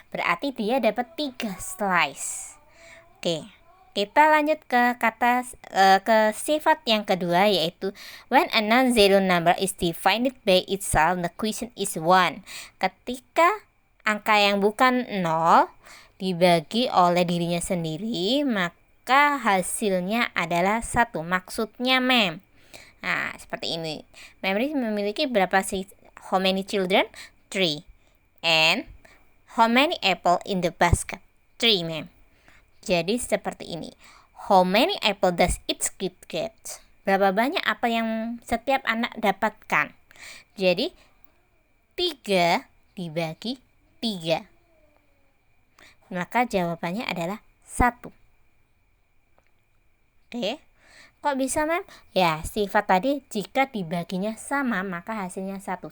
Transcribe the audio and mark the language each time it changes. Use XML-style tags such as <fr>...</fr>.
<id>Berarti dia dapat 3 slice. Oke, kita lanjut ke kata ke sifat yang kedua, yaitu</id> <en>when a non-zero number is divided by itself, the quotient is 1.</en> <id>Ketika angka yang bukan 0 dibagi oleh dirinya sendiri, maka hasilnya adalah 1. Maksudnya mem, nah seperti ini. Memory memiliki berapa sih?</id> <en>How many children? 3. And how many apple in the basket? 3 mem.</en> <id>Jadi seperti ini.</id> <en>How many apple does each kid get?</en> <id>Berapa banyak apel yang setiap anak dapatkan? Jadi 3 dibagi 3. Maka jawabannya adalah 1. Oke. Kok bisa mem? Ya, sifat tadi jika dibaginya sama maka hasilnya 1.</id>